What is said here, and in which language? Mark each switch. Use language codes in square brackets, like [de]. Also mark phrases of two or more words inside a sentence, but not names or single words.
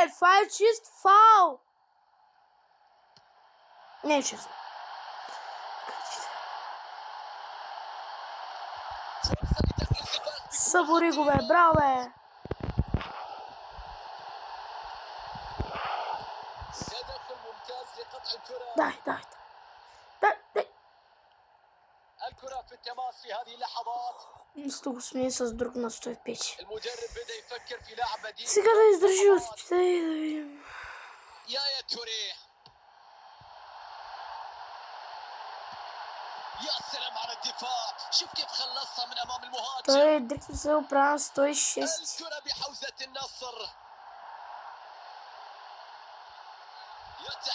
[bg] Това е чист фаул! Не е честно. Събори го, бе, браво, бе! Дай. [ar] الكرة في التماس في هذه اللحظات. [bg] Сто го смени с друг на 105. [ar] المدرب بدأ يفكر في لاعب بديل. [bg] Сега да издържи успите и да видим. [ar] يا توريه. يا سلام على الدفاع. شوف كيف خلصها من امام المهاجم. [bg] Той директно се оправя 106. [ar] الكرة بحوزة النصر.